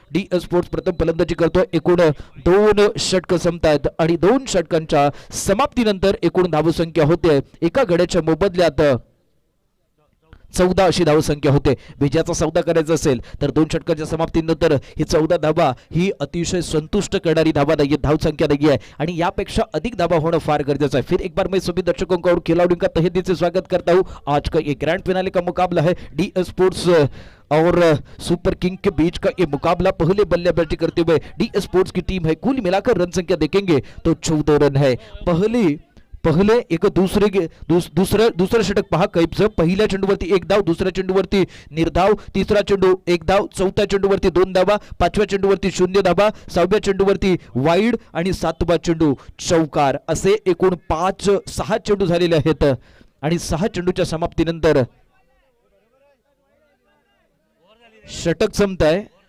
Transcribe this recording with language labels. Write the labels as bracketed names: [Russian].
[Marathi] DS sports प्रथम फलंदाजी करतोय, एकूण 2 षटक संपतायत आणि 2 षटकांच्या समाप्तीनंतर एकूण धावसंख्या होते एका गड्याच्या मोबदल्यात 14 अशी धावसंख्या होते. विजयाचा सौदा करायचा असेल तर 2 षटकांच्या समाप्तीनंतर ही 14 धावा ही अतिशय संतुष्ट करणारी धावा नाहीये, धावसंख्या नाहीये आहे आणि यापेक्षा अधिक धावा होणं फार गरजेचं आहे. [Hindi] फिर एक बार मैं सभी दर्शकों का और खिलाड़ियों का तहे दिल से स्वागत करता हूं. आज का ये ग्रैंड फिनाले का मुकाबला है, DS स्पोर्ट्स और सुपर किंग के बीच का ये मुकाबला. पहले बल्लेबाजी करते हुए DS स्पोर्ट्स की टीम है, कुल मिलाकर रन संख्या देखेंगे तो 14 रन है. [Marathi] पहिले एक दुसरं षटक पहा कैपचं. पहिल्या चेंडूवरती 1 धाव, दुसऱ्या चेंडूवरती निर्धाव, तिसरा चेंडू 1 धाव, चौथ्या चेंडूवरती 2 धावा, 5व्या चेंडूवरती 0 धावा, 6व्या चेंडूवरती वाईड आणि 7वा चेंडू चौकार. असे एकूण 6 चेंडू झालेले आहेत आणि 6 चेंडूच्या समाप्तीनंतर षटक संपताय.